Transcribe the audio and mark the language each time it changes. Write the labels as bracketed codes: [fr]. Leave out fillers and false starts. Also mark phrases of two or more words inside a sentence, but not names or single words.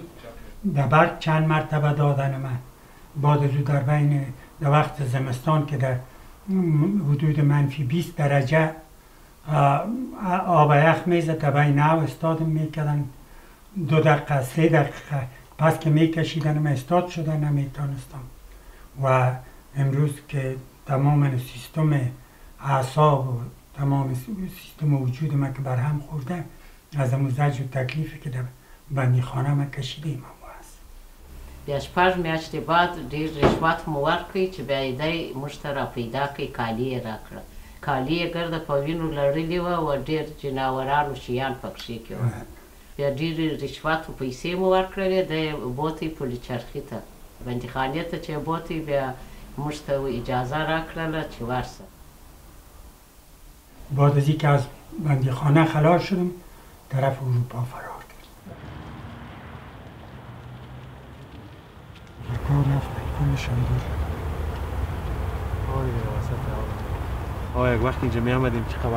[fa] در برق چند مرتبه دادن من، بعد از در بین در وقت زمستان که در حدود منفی 20 درجه آب یخ میزد، در بین نو استادم میکردن 2 دقیقه 3 دقیقه، پس که میکشیدن من استاد شدن نمیتونستم. و امروز که تمام سیستم اعصاب و تمام سیستم وجود من که برهم خورده از امون زجر و تکلیفی که در بندی خانه من کشیدیم [ps] بیا 8 میاشتې بعد ډېر رشوت مو ورکړی چې بیا یې دی موږ ته را پیدا کړي، کالي یې راکړه. کالي یې ګرده په وینو لړلي وه او ډېر جناوران و شیان پکښې کې وه. بیا ډېرې رشوت و پیسې مو ورکړلې، دی بوتی پلچرخي ته، بندیخانې ته چې بوتی، بیا موږ ته اجازه راکړله چې ورسه. [fa] بعد از اینکه از بندی خانه خلاص شدم طرف اروپا فرار کار رفت کلشان دور. آه یک وقت اینجا می آمدیم چه خبر؟